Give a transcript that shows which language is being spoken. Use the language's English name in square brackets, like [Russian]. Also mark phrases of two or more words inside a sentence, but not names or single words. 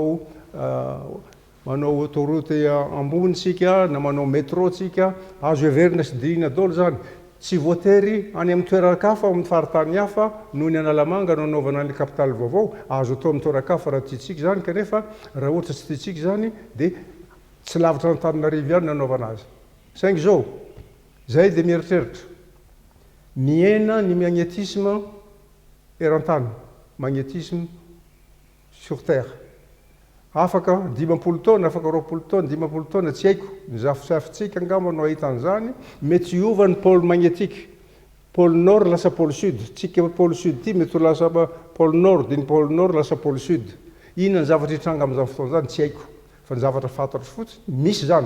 [Malagasy] manao autoroute ambony tsika na manao métro tsika azo heverina sy dihina daholo zany tsy voatery any amin'ny toeran-kafa amin'ny faritany hafa noho ny Analamanga no anaovana ny capitale vaovao azo atao amin'ny toeran-kafa raha tiantsika zany kanefa raha ohatra tsy tiantsika zany dia tsy lavitra n'Antananarivo ihany nanaovana azy saingy zao zay dia mieritreritra miaina ny magnétisme eran-tany, [French] magnétisme sur terre. [Malagasy] Afaka 20 taona, afaka 20 taona, 20 taona, tsy haiko, nizafitsafitsika angamba no ahita an'izany, mety hiova ny [French] pôle magnétique. Pôle nord [Malagasy] lasa [French] pôle sud, [Malagasy] tsika [French] pôle sud [Malagasy] ty mety ho lasa [French] pôle nord, [Malagasy] diny [French] pôle nord [Malagasy] lasa [French] pôle sud. [Malagasy] Inona ny zavatra hitranga amin'izany fotoana zany tsy haiko, fa ny zavatra fantatro fotsiny misy zany.